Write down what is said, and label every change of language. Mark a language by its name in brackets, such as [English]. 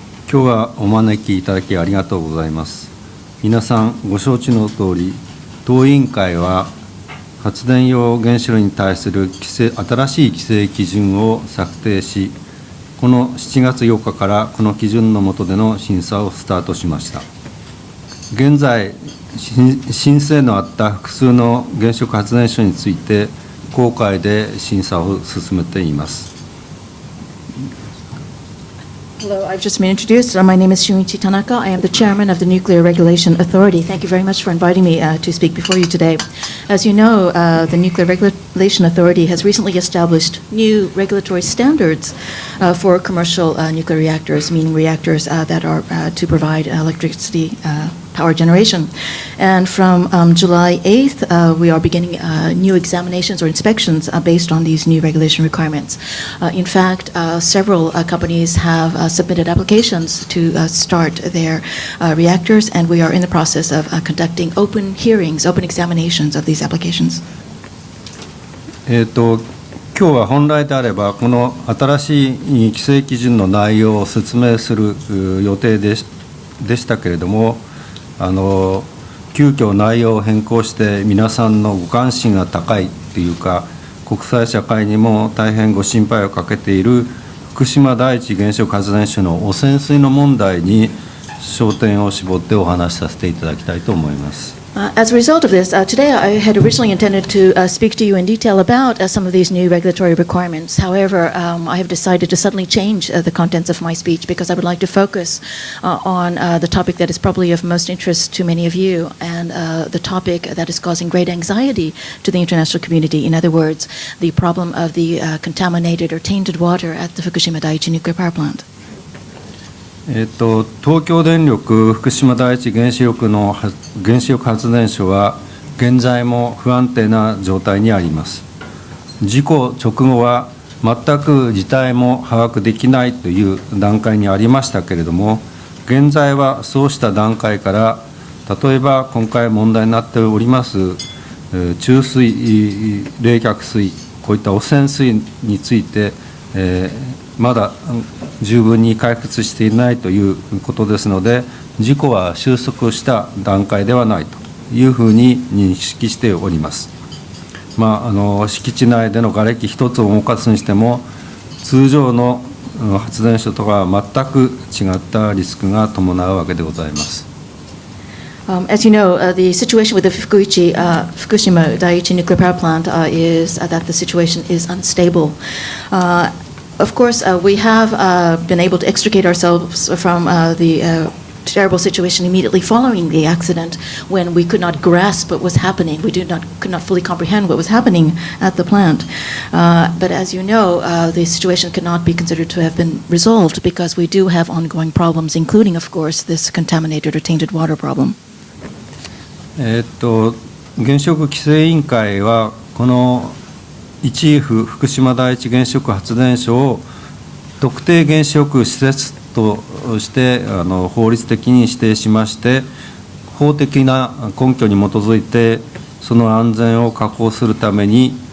[Japanese] 今日はお招きいただきありがとうございます。皆さんご承知の通り、当委員会は発電用原子炉に対する新しい規制基準を策定し、この7月8日からこの基準の下での審査をスタートしました。現在、申請のあった複数の原子力発電所について、公開で審査を進めています。 [English] Hello, I've just been introduced. My name is Shunichi Tanaka. I am the chairman of the Nuclear Regulation Authority. Thank you very much for inviting me to speak before you today. As you know, the Nuclear Regulation Authority has recently established new regulatory standards for commercial nuclear reactors, meaning reactors that are to provide electricity power generation. And from July 8th, we are beginning new examinations or inspections based on these new regulation requirements. In fact, several companies have submitted applications to start their reactors, and we are in the process of conducting open hearings, open examinations of these applications. [Japanese] 今日は本来であれば、この新しい規制基準の内容を説明する予定でしたけれども、急遽内容を変更して皆さんのご関心が高いというか、国際社会にも大変ご心配をかけている福島第一原子力発電所の汚染水の問題に焦点を絞ってお話しさせていただきたいと思います。 [English] As a result of this, today I had originally intended to speak to you in detail about some of these new regulatory requirements. However, I have decided to suddenly change the contents of my speech because I would like to focus on the topic that is probably of most interest to many of you, and the topic that is causing great anxiety to the international community. In other words, the problem of the contaminated or tainted water at the Fukushima Daiichi nuclear power plant. [Japanese] 東京電力福島第一原子力発電所は現在も不安定な状態にあります。事故直後は全く事態も把握できないという段階にありましたけれども、現在はそうした段階から、例えば今回問題になっております中水、冷却水、こういった汚染水について、まだ十分に解決していないということですので、事故は収束した段階ではないというふうに認識しております。敷地内での瓦礫一つを動かすにしても、通常の発電所とは全く違ったリスクが伴うわけでございます。 [English] As you know, the situation with the Fukushima Daiichi nuclear power plant is that the situation is unstable. Of course, we have been able to extricate ourselves from the terrible situation immediately following the accident, when we could not grasp what was happening. We could not fully comprehend what was happening at the plant. But as you know, the situation cannot be considered to have been resolved because we do have ongoing problems, including, of course, this contaminated or tainted water problem. [Japanese] 原子力規制委員会はこの1福島第一原子力発電所を特定原子力施設として法律的に指定しまして、法的な根拠に基づいてその安全を確保するために